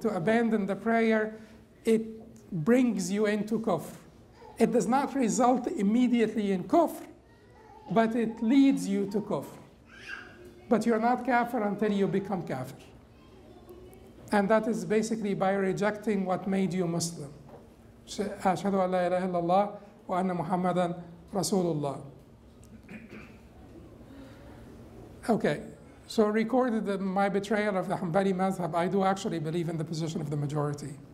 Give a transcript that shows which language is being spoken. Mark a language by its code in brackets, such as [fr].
[en] To abandon the prayer, it brings you into kufr. It does not result immediately in kufr, but it leads you to kufr. But you're not kafir until you become kafir. And that is basically by rejecting what made you Muslim. [ar] أشهد أن لا إله إلا الله وأن محمدا رسول الله. [en] Okay, so recorded my betrayal of the Hanbali madhab, I do actually believe in the position of the majority.